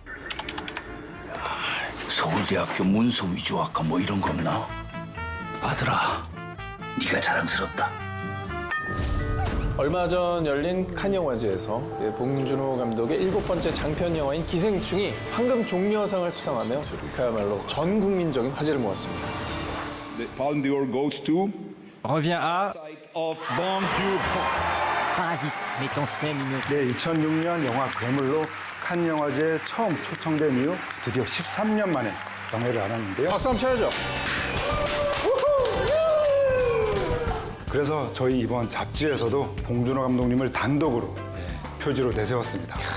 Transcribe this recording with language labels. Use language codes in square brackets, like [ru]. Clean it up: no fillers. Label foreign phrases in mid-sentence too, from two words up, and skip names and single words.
[ko] 서울대학교 문서 위조학과 뭐 이런 거 없나? 아들아, 네가 자랑스럽다. 얼마 전 열린 칸 영화제에서 봉준호 감독의 7번째 장편 영화인 기생충이 황금 종려상을 수상하며 그야말로 전 국민적인 화제를 모았습니다. [en] The Palme d'Or goes to [fr] Revient à [en] of Bong Joon-ho. [fr] Parasite, met en scène une... [ko] 네, 2006년 영화 괴물로 칸 영화제에 처음 초청된 이후 드디어 13년 만에 영예를 알았는데요. 박수 한번 쳐야죠. 그래서 저희 이번 잡지에서도 봉준호 감독님을 단독으로 표지로 내세웠습니다.